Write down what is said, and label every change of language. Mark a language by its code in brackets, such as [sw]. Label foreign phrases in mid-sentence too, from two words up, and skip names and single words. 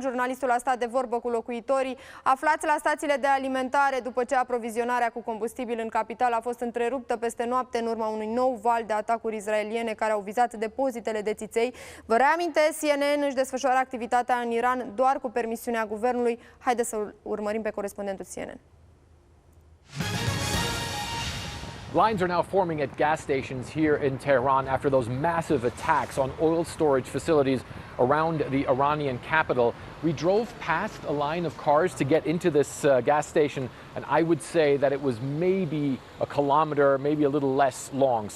[ro] Jurnalistul a stat de vorbă cu locuitorii aflați la stațiile de alimentare după ce aprovizionarea cu combustibil în capitală a fost întreruptă peste noapte în urma unui nou val de atacuri israeliene care au vizat depozitele de țiței. Vă reamintesc, CNN își desfășoară activitatea în Iran doar cu permisiunea guvernului. Haideți să urmărim pe corespondentul CNN. [en] Lines are now forming at gas stations here in Tehran after those massive attacks on oil storage facilities around the Iranian capital. We drove past a line of cars to get into this gas station, and I would say that it was maybe a kilometer, maybe a little less long.